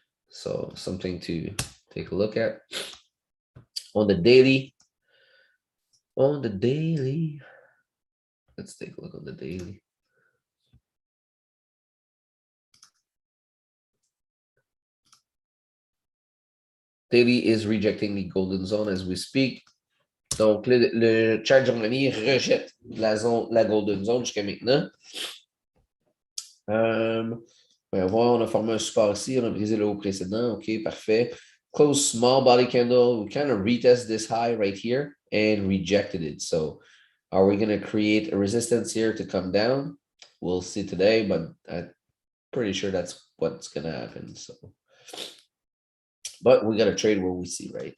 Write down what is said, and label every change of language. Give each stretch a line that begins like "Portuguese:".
English: So something to take a look at on the daily. On the daily, let's take a look on the daily. Daily is rejecting the golden zone as we speak.
French: Donc, le chart journalier rejette la golden zone jusqu'à maintenant. On va voir, on a formé un support ici, on a brisé le haut précédent. OK, parfait.
English: Close small body candle. We kind of retest this high right here and rejected it. So are we going to create a resistance here to come down? We'll see today, but I'm pretty sure that's what's going to happen. So, but we got to trade where we see, right?